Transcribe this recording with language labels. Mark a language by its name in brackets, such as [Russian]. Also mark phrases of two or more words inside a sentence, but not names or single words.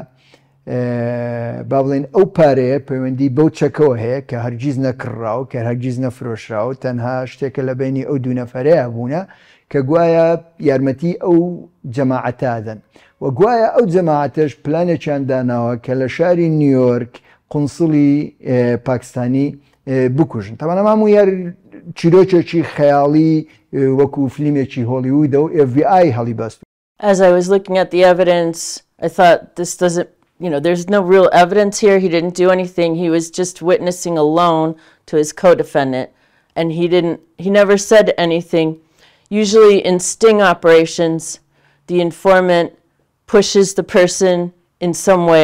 [Central Kurdish] با بڵێن ئەو پارەیە پەیوەندی بەو چەکەوە هەیە کە هەرگیز نەکڕاو کە هەرگیز نەفرۆشراوە تەنها شتێکە لە بینی ئەو دوو نەفەرەیە بوونە کە گوایە یارمەتی ئەو جەماعەتادەن و گوایە ئەو جەماعەتەش پلانێکیان داناوە کە لە شاری نیویۆرک قونسڵی پاکستانی بکوژن تەمەنە هەموو یار چیرۆکێکی خەیاڵی وەکو فیلمێکی هۆلیوودە و FBI هەڵی بەست. [English] As I was looking at the evidence, I thought this doesn't there's no real evidence here. He didn't do anything. He was just witnessing alone to his co-defendant. And he never said anything. Usually in sting operations, the informant pushes the person in some way.